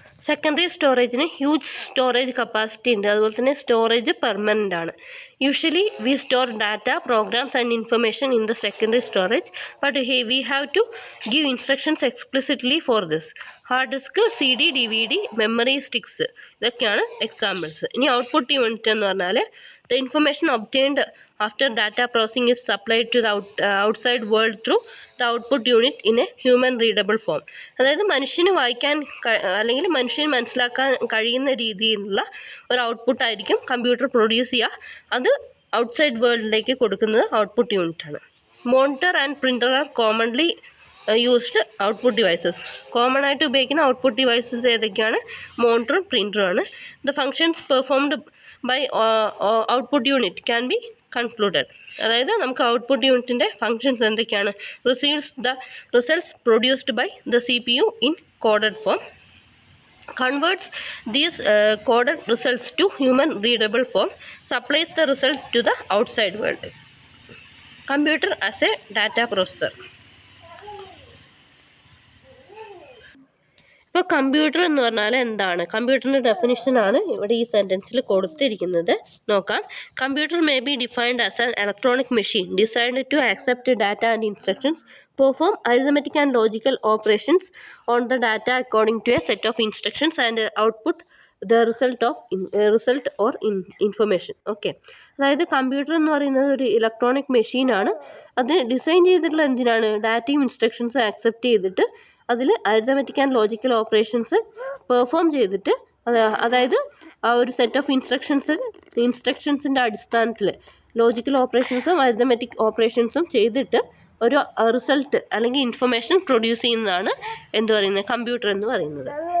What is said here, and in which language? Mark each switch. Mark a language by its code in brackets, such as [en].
[ml] Secondary സ്റ്റോറേജിന് huge storage capacity ഉണ്ട്, അതുപോലെ തന്നെ സ്റ്റോറേജ് പെർമനൻ്റ് ആണ്. [en] Usually we store data, programs and information in the secondary storage, but we have to give instructions explicitly for this. [ml] Hard disk, CD, DVD, memory sticks, ഇതൊക്കെയാണ് examples. ഇനി output unit എന്ന് പറഞ്ഞാൽ [en] the information obtained after data processing is supplied to the outside world through the output unit in a human readable form. [ml] അതായത് മനുഷ്യന് വായിക്കാൻ അല്ലെങ്കിൽ മനുഷ്യന് മനസ്സിലാക്കാൻ കഴിയുന്ന രീതിയിലുള്ള ഒരു ഔട്ട്പുട്ട് ആയിരിക്കും കമ്പ്യൂട്ടർ പ്രൊഡ്യൂസ് ചെയ്യുക. അത് ഔട്ട്സൈഡ് വേൾഡിലേക്ക് കൊടുക്കുന്നത് ഔട്ട്പുട്ട് യൂണിറ്റ് ആണ്. [en] Monitor and printer are commonly used output devices. [ml] Common ആയിട്ട് ഉപയോഗിക്കുന്ന ഔട്ട്പുട്ട് ഡിവൈസസ് ഏതൊക്കെയാണ്? മോണിറ്ററും പ്രിൻ്ററും ആണ്. [en] The functions performed by output unit can be concluded. [ml] അതായത് നമുക്ക് ഔട്ട്പുട്ട് യൂണിറ്റിൻ്റെ ഫങ്ഷൻസ് എന്തൊക്കെയാണ്? [en] Receives the results produced by the CPU in coded form, converts these coded results to human readable form, supplies the results to the outside world. Computer as a data processor. [ml] ഇപ്പോൾ computer എന്ന് പറഞ്ഞാൽ എന്താണ്? കമ്പ്യൂട്ടറിൻ്റെ ഡെഫിനിഷനാണ് ഇവിടെ ഈ സെൻറ്റൻസിൽ കൊടുത്തിരിക്കുന്നത്. നോക്കാം. [en] Computer may be defined as an electronic machine designed to accept data and instructions, perform arithmetic and logical operations on the data according to a set of instructions and output the result or information. [ml] Okay, അതായത് computer എന്ന് പറയുന്നത് ഒരു electronic മെഷീനാണ്. അത് design ചെയ്തിട്ടുള്ള എന്തിനാണ്? ഡാറ്റയും ഇൻസ്ട്രക്ഷൻസും accept ചെയ്തിട്ട് അതിൽ arithmetic and logical operations perform ചെയ്തിട്ട്, അതായത് ആ ഒരു സെറ്റ് ഓഫ് ഇൻസ്ട്രക്ഷൻസിൻ്റെ അടിസ്ഥാനത്തിൽ ലോജിക്കൽ ഓപ്പറേഷൻസും അരിത്തമെറ്റിക് ഓപ്പറേഷൻസും ചെയ്തിട്ട് ഒരു റിസൾട്ട് അല്ലെങ്കിൽ ഇൻഫർമേഷൻ പ്രൊഡ്യൂസ് ചെയ്യുന്നതാണ് എന്ത് പറയുന്നത്? കമ്പ്യൂട്ടർ എന്ന് പറയുന്നത്.